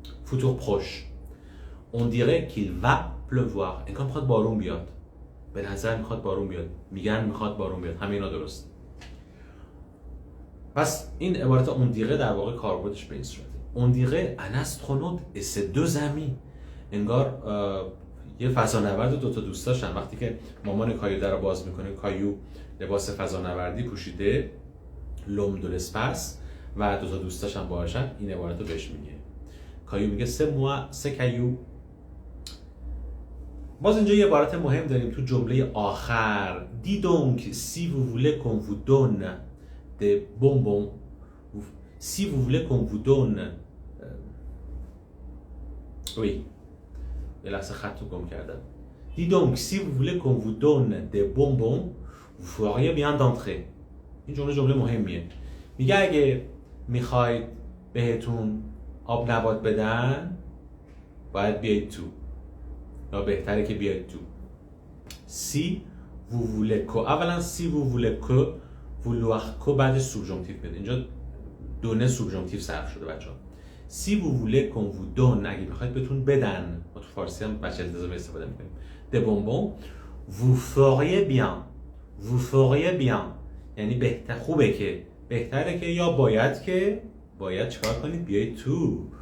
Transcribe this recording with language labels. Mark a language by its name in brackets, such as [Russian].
[French] futur proche. On dirait qu'il va pleuvoir. [Persian] انگار میخواد بارون بیاد. به نظر میخواد بارون بیاد. میگن میخواد بارون بیاد. همه اینا درست. پس این عبارت اون دیره در واقع کاربردش به این صورته. [French] اون دیره un astronaute et ses deux amis. [Persian] انگار یه فضانورد و دو تا دوستاشن. وقتی که مامان کایو در رو باز میکنه، کایو لباس فضانوردی پوشیده، لوم دو لسپاس، و دو تا دوستاش هم باهاشن. این عبارت رو بهش میگه. کایو میگه سه موا سه کایو. باز اینجا یه عبارت مهم داریم تو جمله آخر. [French] Dis donc si vous voulez qu'on vous donne des bonbons, si vous voulez qu'on vous donne oui [Persian] یه لحظه خط رو گم کردم. [French] Dis donc si vous voulez qu'on vous donne des bonbons, vous feriez bien d'entrer. [Persian] این جمله مهمیه. میگه اگه میخواید بهتون آب نبات بدن باید بیاید تو، یا بهتره که بیاید تو. [French] si vous voulez que، [Persian] اولا [French] si vous voulez que vouloir que [Persian] بعد سوبژانکتیو میاد. اینجا دونه سوبژانکتیو صرف شده بچه‌ها. [French] si vous voulez qu'on vous donne، [Persian] اگه میخواید بهتون بدن، ما تو فارسی هم بچه التزامی استفاده میکنیم، [French] des bonbons vous feriez bien. vous feriez bien [Persian] یعنی خوبه که، بهتره که، یا باید چیکار کنید؟ بیایید تو.